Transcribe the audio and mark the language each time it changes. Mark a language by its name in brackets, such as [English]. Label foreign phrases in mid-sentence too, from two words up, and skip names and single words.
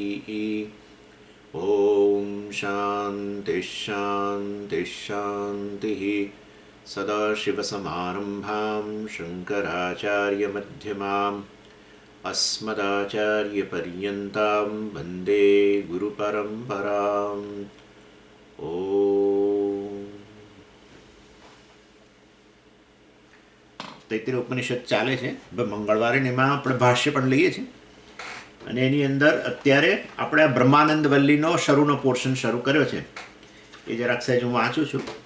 [Sanskrit] ॐ शान्तिः शान्तिः शान्तिः सदाशिवसमारम्भां शङ्कराचार्यमध्यमाम् अस्मदाचार्यपर्यन्तां वन्दे गुरुपरम्पराम् ॐ [Gujarati] તૈત્રીય ઉપનિષદ ચાલે છે. મંગળવારે એમાં આપણે ભાષ્ય પણ લઈએ છીએ અને એની અંદર અત્યારે આપણે બ્રહ્માનંદ વલ્લીનો શરૂનો પોર્શન શરૂ કર્યો છે. એ જરાક સહેજ હું વાંચું છું.